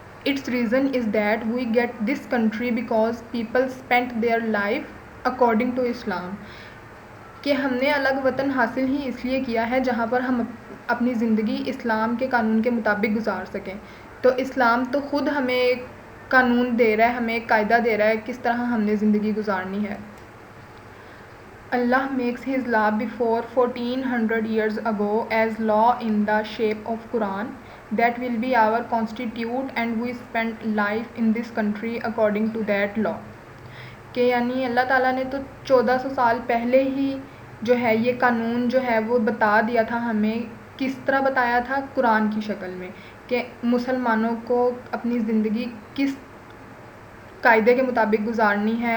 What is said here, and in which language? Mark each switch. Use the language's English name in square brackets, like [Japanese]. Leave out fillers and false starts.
[English] its reason is that we get this country because people spent their life according to اسلام، [Urdu] کہ ہم نے الگ وطن حاصل ہی اس لیے کیا ہے جہاں پر ہم اپنی زندگی اسلام کے قانون کے مطابق گزار سکیں. تو اسلام تو خود ہمیں ایک قانون دے رہا ہے، ہمیں ایک قاعدہ دے رہا ہے کس طرح ہم نے زندگی گزارنی ہے. [English] اللہ makes his law before 1400 years ago as law in the shape of Quran that will be our constitute and we spend life in this country according to that law. [Urdu] کہ یعنی اللہ تعالیٰ نے تو 1400 سال پہلے ہی جو ہے یہ قانون جو ہے وہ بتا دیا تھا ہمیں. کس طرح بتایا تھا؟ قرآن کی شکل میں، کہ مسلمانوں کو اپنی زندگی کس قاعدے کے مطابق گزارنی ہے.